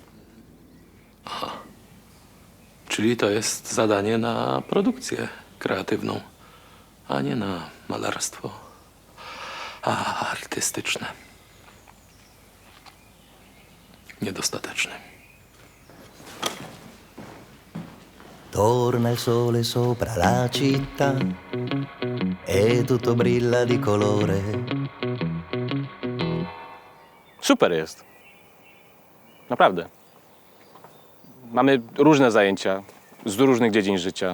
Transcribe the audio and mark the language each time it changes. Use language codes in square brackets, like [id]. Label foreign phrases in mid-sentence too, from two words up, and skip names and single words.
[pl] Czyli to jest zadanie na produkcję kreatywną, a nie na malarstwo artystyczne. Niedostateczne. [it] Torna il sole sopra la città e tutto brilla di colore. [pl] Super jest. Naprawdę. Mamy różne zajęcia z różnych dziedzin życia.